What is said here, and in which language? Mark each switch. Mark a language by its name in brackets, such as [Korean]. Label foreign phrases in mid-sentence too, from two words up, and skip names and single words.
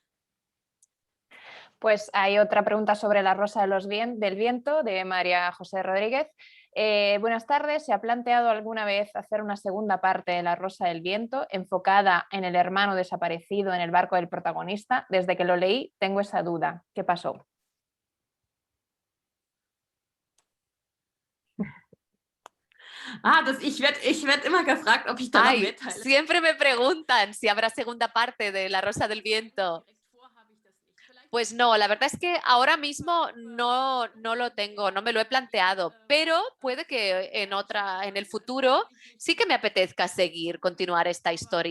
[Spanish] Pues hay otra pregunta sobre La Rosa del Viento, de María José Rodríguez. Buenas tardes. ¿Se ha planteado alguna vez hacer una segunda parte de La Rosa del Viento enfocada en el hermano desaparecido en el barco del protagonista? Desde que lo leí tengo esa duda. ¿Qué pasó? [German] Ich werd immer gefragt, ob ich daran [Spanish] Ay, [German] mitteile. [Spanish] siempre me preguntan si habrá segunda parte de La Rosa del Viento. Pues no, la verdad es que ahora mismo no lo tengo, no me lo he planteado, pero puede que en el futuro sí que me apetezca continuar esta historia.